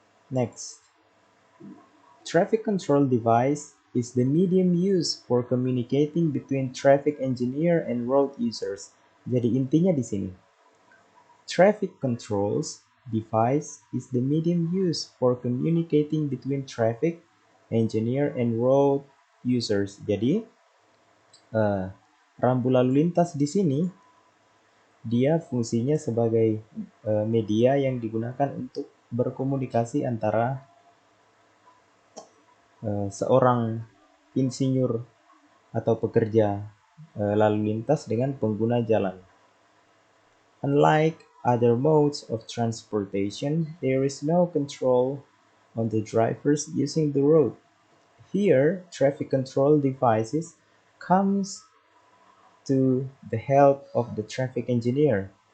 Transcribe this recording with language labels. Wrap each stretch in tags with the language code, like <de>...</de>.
<en>Next, traffic control device is the medium used for communicating between traffic engineer and road users.</en> <id>Jadi intinya di sini,</id> <en>traffic controls device is the medium used for communicating between traffic engineer and road users.</en> <id>Jadi rambu lalu lintas di sini dia fungsinya sebagai media yang digunakan untuk berkomunikasi antara seorang insinyur atau pekerja lalu lintas dengan pengguna jalan.</id> <en>Unlike other modes of transportation, there is no control on the drivers using the road. Here, traffic control devices comes to the help of the traffic engineer.</en>